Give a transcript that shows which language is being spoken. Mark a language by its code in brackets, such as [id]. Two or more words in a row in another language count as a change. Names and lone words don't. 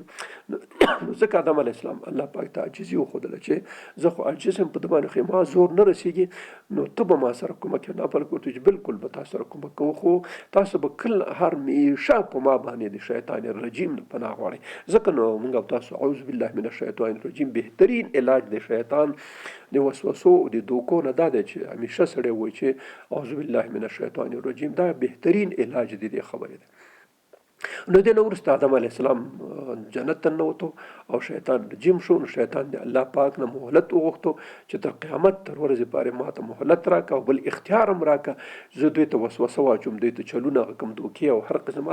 [ps] ځکه آدم [ar] علیه السلام [ps] الله پاک ته عاجزي وښودله چې زه خو عاجز یم، په ده باندې خو ما زور نه رسېږي، نو ته به ما سره کومک کوې. نه بلکې ورته چې بالکل به تاسو سره کومک کوو، خو تاسو به کله همیشه په ما باندې د [ar] شیطان الرجیم [ps] نه پناه غواړئ. ځکه نو موږ او تاسو [ar] اعوذ بالله من الشیطان الرجیم [ps] بهترین علاج د شیطان د وسوسو د دوکو نه دا دی چې همیشه سړی وایي چې [ar] اعوذ بالله من الشیطان الرجیم، [ps] دا بهترین علاج د دې خبرې ده. نو دې نه وروسته آدم [ar] علیه السلام [ps] جنت ته ننوتو او شیطان رجیم شو. نو شیطان د الله پاک نه مهلت وغوښتو چې تر قیامت تر ورځې پورې ما ته مهلت راکړه او بل اختیار هم راکړه، زه دوی ته وسوسه واچوم، دوی ته چلونه کوم دوکې او هر قسم.